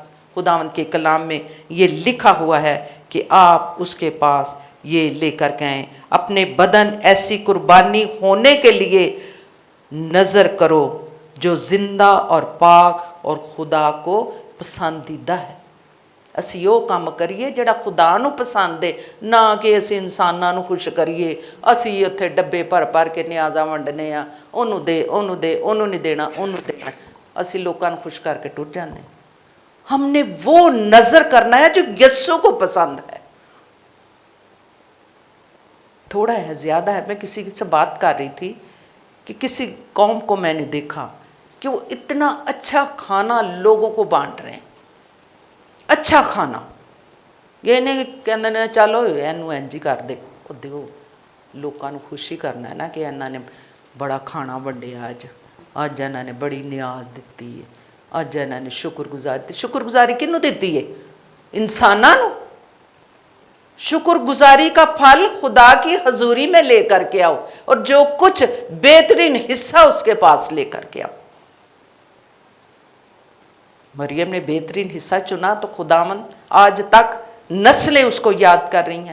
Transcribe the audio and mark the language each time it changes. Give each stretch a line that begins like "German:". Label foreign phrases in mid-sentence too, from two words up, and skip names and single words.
Urdu: خداوند کے کلام میں یہ لکھا ہوا ہے کہ آپ اس کے پاس یہ لے کر کے آئیں. اپنے بدن ایسی قربانی ہونے کے لیے نذر کرو جو زندہ اور پاک اور خدا کو پسندیدہ ہے.
Punjabi: ਅਸੀਂ ਉਹ ਕੰਮ ਕਰੀਏ ਜਿਹੜਾ ਖੁਦਾ ਨੂੰ ਪਸੰਦ ਹੈ, ਨਾ ਕਿ ਅਸੀਂ ਇਨਸਾਨਾਂ ਨੂੰ ਖੁਸ਼ ਕਰੀਏ। ਅਸੀਂ ਉੱਥੇ ਡੱਬੇ ਭਰ ਭਰ ਕੇ ਨਿਆਜ਼ਾਂ ਵੰਡਨੇ ਆ, ਉਹਨੂੰ ਦੇ, ਉਹਨੂੰ ਦੇ, ਉਹਨੂੰ ਨਹੀਂ ਦੇਣਾ, ਉਹਨੂੰ ਦੇਣਾ। ਅਸੀਂ ਲੋਕਾਂ ਨੂੰ ਖੁਸ਼ ਕਰਕੇ ਟੁੱਟ ਜਾਂਦੇ।
Urdu: ہم نے وہ نذر کرنا ہے جو یسوع کو پسند ہے. تھوڑا ہے، زیادہ ہے۔ میں کسی سے بات کر رہی تھی کہ کسی قوم کو میں نے دیکھا کہ وہ اتنا اچھا کھانا لوگوں کو بانٹ رہے ہیں، اچھا کھانا،
Punjabi: یہ نہیں کہندے نے چلو اینو انج ہی کر دے، وہ دیو لوکاں نوں خوشی کرنا ہے نا کہ انہاں نے بڑا کھانا ونڈیا، اج انہاں نے بڑی نیاز دتی ہے، اج انہاں نے شکر گزاری، شکر گزاری کنوں دتی ہے؟ انساناں نوں۔
Urdu: شکر گزاری کا پھل خدا کی حضوری میں لے کر کے آؤ، اور جو کچھ بہترین حصہ اس کے پاس لے کر کے آؤ۔ مریم نے بہترین حصہ چنا تو خداوند آج تک نسلیں اس کو یاد کر رہی ہیں۔